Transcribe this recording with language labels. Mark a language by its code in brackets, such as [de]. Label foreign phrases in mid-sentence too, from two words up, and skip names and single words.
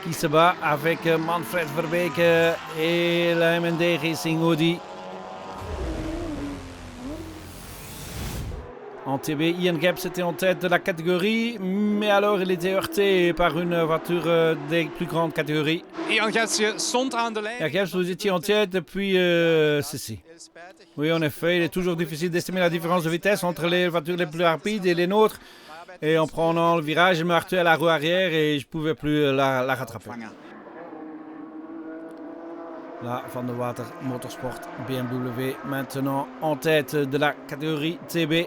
[fr] qui se bat avec Manfred Verbeke et la MND Racing Audi. En TB, Ian Gaps était en tête de la catégorie, mais alors il était heurté par une voiture des plus grandes catégories. [nl] Ian Gaps stond aan de lijn. [fr] Ian Gaps, vous étiez en tête depuis ceci. Oui, en effet, il est toujours difficile d'estimer la différence de vitesse entre les voitures les plus rapides et les nôtres. Et en prenant le virage, je me heurtais à la roue arrière et je ne pouvais plus la rattraper. Là, Van der Water Motorsport BMW maintenant en tête de la catégorie TB.